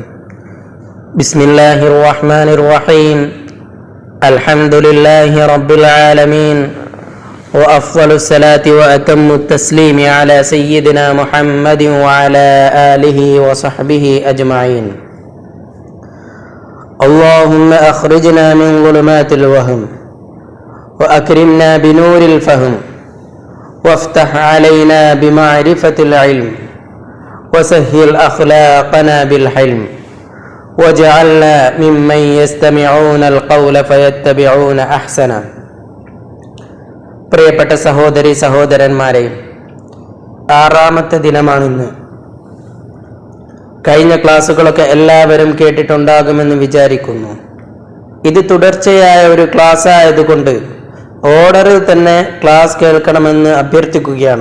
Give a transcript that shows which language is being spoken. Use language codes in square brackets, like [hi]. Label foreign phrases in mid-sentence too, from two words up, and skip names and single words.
[ar] بسم الله الرحمن الرحيم. الحمد لله رب العالمين. وأفضل الصلاة وأتم التسليم على سيدنا محمد وعلى آله وصحبه أجمعين. اللهم أخرجنا من ظلمات الوهم وأكرمنا بنور الفهم وافتح علينا بمعرفة العلم وسهل أخلاقنا بالحلم واجعلنا ممن يستمعون القول فيتبعون أحسنه. [ml] പ്രിയപ്പെട്ട സഹോദരി സഹോദരന്മാരെ, ആറാമത്തെ ദിനമാണിന്ന്. കഴിഞ്ഞ ക്ലാസ്സുകളൊക്കെ എല്ലാവരും കേട്ടിട്ടുണ്ടാകുമെന്ന് വിചാരിക്കുന്നു. ഇത് തുടർച്ചയായ ഒരു ക്ലാസ് ആയതുകൊണ്ട് ഓർഡറിൽ തന്നെ ക്ലാസ് കേൾക്കണമെന്ന് അഭ്യർത്ഥിക്കുകയാണ്.